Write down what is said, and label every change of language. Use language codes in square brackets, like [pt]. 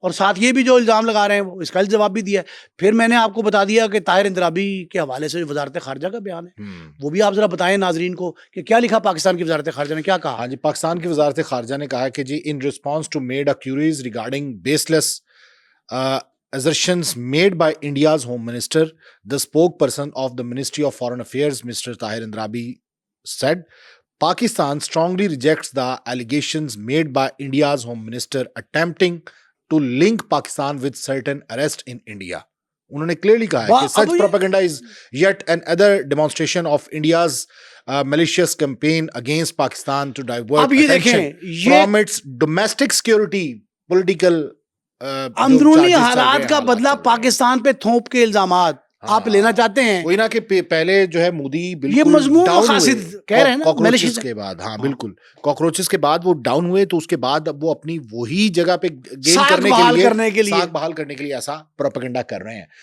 [hi] और साथ ये भी जो इल्जाम लगा रहे हैं वो इसका जवाब भी दिया है। फिर मैंने आपको बता दिया कि ताहिर इंदराबी के हवाले से वजारत खारजा का बयान है, वो भी आप जरा बताएं नाजरीन को कि क्या लिखा पाकिस्तान की वजारत खारजा ने, क्या कहा। हाँ जी, पाकिस्तान की वजारत खारजा ने कहा कि जी [en] In response to made queries regarding baseless assertions made by India's Home Minister, the spokesperson of the Ministry of Foreign Affairs, Mr. Tahir Indrabi, said, Pakistan strongly rejects the allegations made by India's Home Minister attempting to link Pakistan with certain arrests in India. [hi] उन्होंने clearly कहा है कि [en] such propaganda is yet another demonstration of India's malicious campaign against Pakistan to divert attention from its domestic security, political [hi] अंदरूनी हालात का बदला पाकिस्तान पे थोप के इल्जामात आप लेना चाहते हैं। वही ना कि पहले जो है मोदी बिल्कुल ये मजमून मकासिद कह रहे हैं ना, कॉकरोचेस के बाद, हाँ बिल्कुल, कॉकरोचेस के बाद वो डाउन हुए, तो उसके बाद अब वो अपनी वही जगह पे गेन करने के लिए साख बहाल करने के लिए ऐसा प्रोपेगेंडा कर रहे हैं।